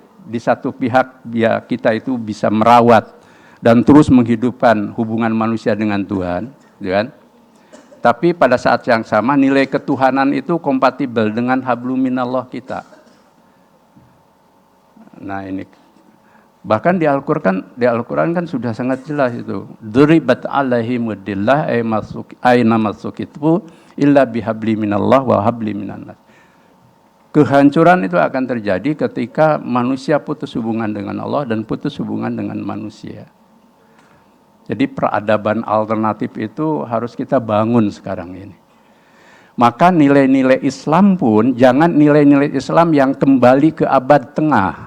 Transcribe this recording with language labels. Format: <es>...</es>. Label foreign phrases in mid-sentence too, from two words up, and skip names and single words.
<id>Di satu pihak kita itu bisa merawat dan terus menghidupkan hubungan manusia dengan Tuhan, kan? Tapi pada saat yang sama nilai ketuhanan itu kompatibel dengan habluminallah kita. Nah ini, bahkan di Al-Quran kan sudah sangat jelas itu.</id> <ar>ضربت عليهم الذلة أين ما ثقفوا إلا بحبل من الله وحبل من الناس.</ar> <id>Kehancuran itu akan terjadi ketika manusia putus hubungan dengan Allah dan putus hubungan dengan manusia. Jadi peradaban alternatif itu harus kita bangun sekarang ini. Maka nilai-nilai Islam pun jangan nilai-nilai Islam yang kembali ke abad tengah.</id>